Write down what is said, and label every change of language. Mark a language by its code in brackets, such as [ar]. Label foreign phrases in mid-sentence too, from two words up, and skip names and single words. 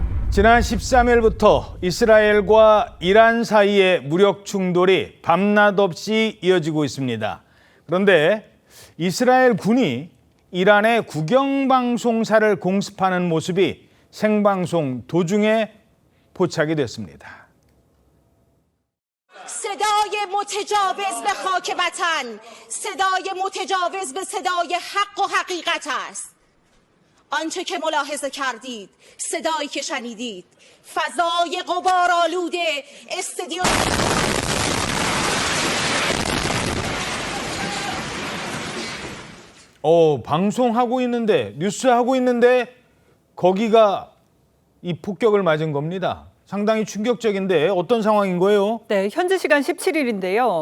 [ko] 지난 13일부터 이스라엘과 이란 사이의 무력 충돌이 밤낮 없이 이어지고 있습니다. 그런데 이스라엘 군이 이란의 국영방송사를 공습하는 모습이 생방송 도중에 포착이 됐습니다. [fa] صدای متجاوز به خاک وطن صدای متجاوز به صدای حق و حقیقت است. آنچه که ملاحظه کردید، صدایی که شنیدید، فضای غبارآلود استادیوم [ko] 방송하고 있는데, 뉴스하고 있는데 거기가 이 폭격을 맞은 겁니다. 상당히 충격적인데 어떤 상황인 거예요? 네, 현지 시간 17일인데요.